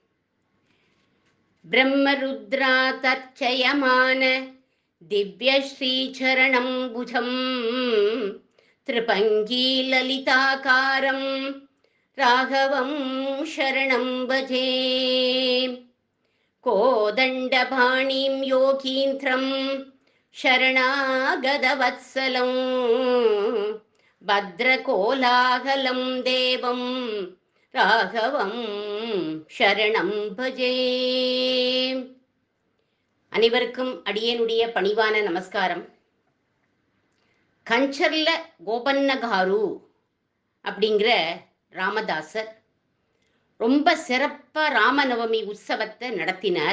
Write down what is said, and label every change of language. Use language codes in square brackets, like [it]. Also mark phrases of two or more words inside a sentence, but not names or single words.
[sa] ब्रह्मरुद्रा दर्च्यमान दिव्य श्रीचरणं भुजं त्रिभङ्गि ललिताकारं राघवं शरणं भजे. कोदण्डपाणिं योगीन्द्रं शरणागतवत्सलं भद्रकोलाहलं देवं राघवं शरणं भजे. [ta] அனைவருக்கும் அடியேனுடைய பணிவான நமஸ்காரம். கஞ்சர்ல கோபன்னகாரு அப்படிங்கிற ராமதாசர் ரொம்ப சிறப்பாக ராமநவமி உற்சவத்தை நடத்தினார்.